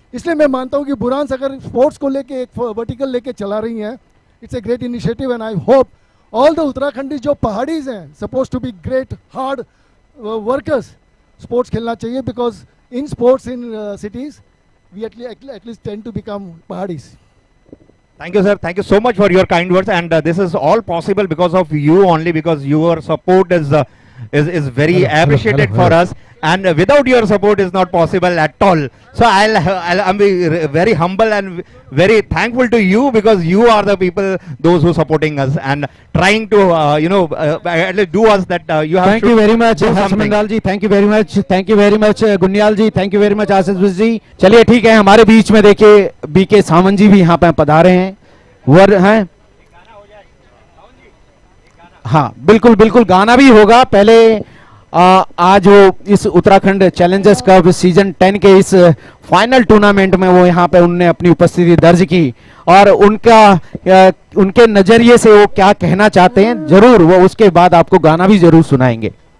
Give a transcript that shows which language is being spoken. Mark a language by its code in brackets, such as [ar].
[hi] इसलिए मैं मानता हूँ कि बुरांस अगर स्पोर्ट्स को लेके एक वर्टिकल लेके चला रही हैं, [en] it's a great initiative and I hope all the उत्तराखंडी जो पहाड़ीज हैं suppose to be great hard workers, [hi] sports खेलना चाहिए, [en] Because in sports in cities we at least tend to become Paharis. Thank you, sir. Thank you so much for your kind words, and this is all possible because of you only, because your support is very appreciated for us, and without your support is not possible at all. So I'm very humble and very thankful to you, because you are the people, those who supporting us and trying to at least do us that you have. Thank you very much Harshmandal ji, thank you very much, thank you very much Guniyal ji, thank you very much Ashish ji. [hi] चलिए ठीक है, हमारे बीच में देखिए BK सामंत जी भी यहाँ पे पधारे हैं, वर हैं। हाँ बिल्कुल बिल्कुल, गाना भी होगा। पहले आज वो इस उत्तराखंड चैलेंजर्स कप सीजन 10 के इस फाइनल टूर्नामेंट में वो यहाँ पे उनने अपनी उपस्थिति दर्ज की, और उनके नजरिए से वो क्या कहना चाहते हैं जरूर वो उसके बाद आपको गाना भी जरूर सुनाएंगे।